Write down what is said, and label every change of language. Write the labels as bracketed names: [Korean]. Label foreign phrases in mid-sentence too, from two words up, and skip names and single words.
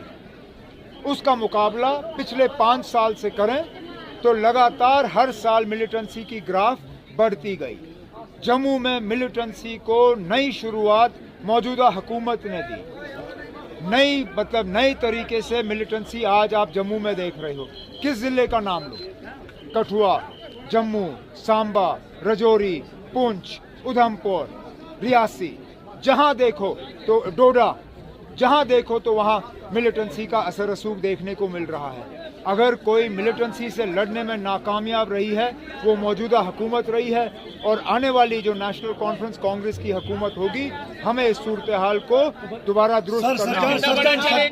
[Urdu] اس کا مقابلہ پچھلے 5 سال سے کریں تو لگاتار ہر سال ملیٹنسی کی گراف بڑھتی گئی. جموں میں ملیٹنسی کو نئی شروعات موجودہ حکومت نے دی. نئی طریقے سے ملیٹنسی آج آپ جموں میں دیکھ رہے ہو. کس ضلع کا نام لو؟ کٹھوا، جموں، سامبا، رجوری، پونچھ، ادھمپور، ریاسی، جہاں دیکھو تو ڈوڈا، جہاں دیکھو تو وہاں ملیٹنسی کا اثر رسوخ دیکھنے کو مل رہا ہے. اگر کوئی ملیٹنسی سے لڑنے میں ناکامیاب رہی ہے وہ موجودہ حکومت رہی ہے، اور آنے والی جو نیشنل کانفرنس کانگریس کی حکومت ہوگی، ہمیں اس صورتحال کو دوبارہ درست کرنا ہے.